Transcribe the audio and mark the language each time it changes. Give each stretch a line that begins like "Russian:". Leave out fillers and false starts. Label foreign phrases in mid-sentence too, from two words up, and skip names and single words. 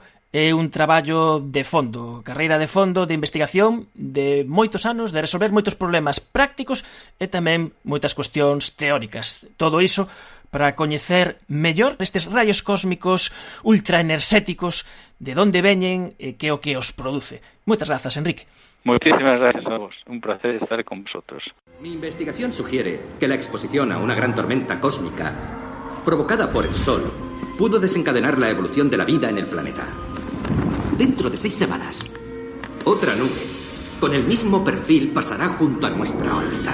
Galician: É un traballo de fondo, carreira de fondo, de investigación, de moitos anos, de resolver moitos problemas prácticos e tamén moitas cuestións teóricas. Todo iso para coñecer mellor estes rayos cósmicos ultraenerxéticos, de onde veñen e que o que os produce. Moitas grazas, Enrique.
Spanish: Muchísimas gracias a vos. Un placer estar con vosotros. Mi investigación sugiere que la exposición a una gran tormenta cósmica provocada por el Sol pudo desencadenar la evolución de la vida en el planeta. Dentro de 6 semanas, otra nube con el mismo perfil pasará junto a nuestra órbita.